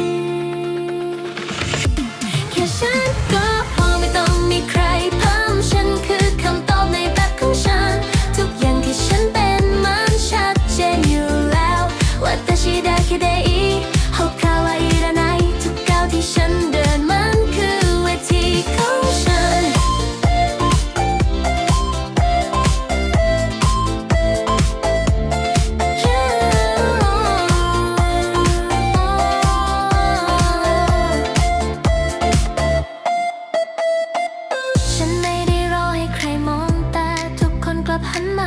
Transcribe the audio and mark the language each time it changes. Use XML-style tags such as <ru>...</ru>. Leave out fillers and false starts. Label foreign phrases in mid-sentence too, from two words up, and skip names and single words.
<th>แค่ฉันก็พอไม่ ต้องมีใครเพิ่มฉันคือคำตอบในแบบของฉันทุกอย่างที่ฉันเป็นมันชัดเจนอยู่แล้ว</th> <ja>私だけでいい他はいらない</ja> <th>ทุกก้าวที่ฉันเดินมันคือเวทีของฉัน ฉันไม่ได้รอให้ใครมองแต่ทุกคนกลับหันมา</th>